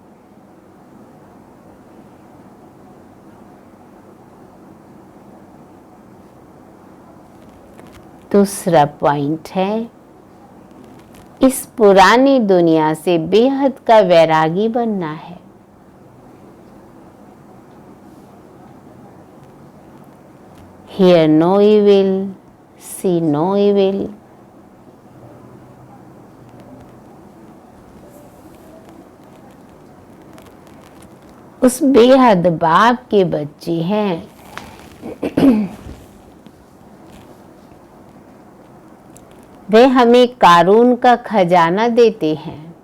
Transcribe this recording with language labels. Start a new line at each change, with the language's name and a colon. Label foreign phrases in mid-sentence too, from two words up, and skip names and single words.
Hindi: दूसरा पॉइंट है, इस पुरानी दुनिया से बेहद का वैरागी बनना है।
English: Hear no evil, see no evil।
Hindi: उस बेहद बाप के बच्चे हैं। वे हमें कारून का खजाना देते हैं।